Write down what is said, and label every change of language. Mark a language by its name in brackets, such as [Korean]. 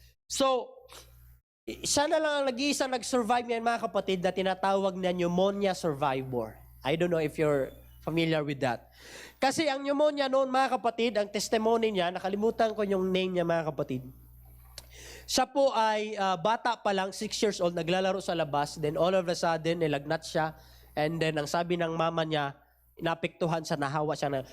[Filipino] So, siya na lang ang nag-iisa nag-survive niyan, mga kapatid, na tinatawag na pneumonia survivor. [English] I don't know if you're familiar with that. [Filipino] Kasi ang pneumonia noon, mga kapatid, ang testimony niya, nakalimutan ko yung name niya, mga kapatid. Siya po ay bata pa lang, 6 years old, naglalaro sa labas, then all of a sudden, nilagnat siya, and then ang sabi ng mama niya, napiktuhan siya, nahawa siya na.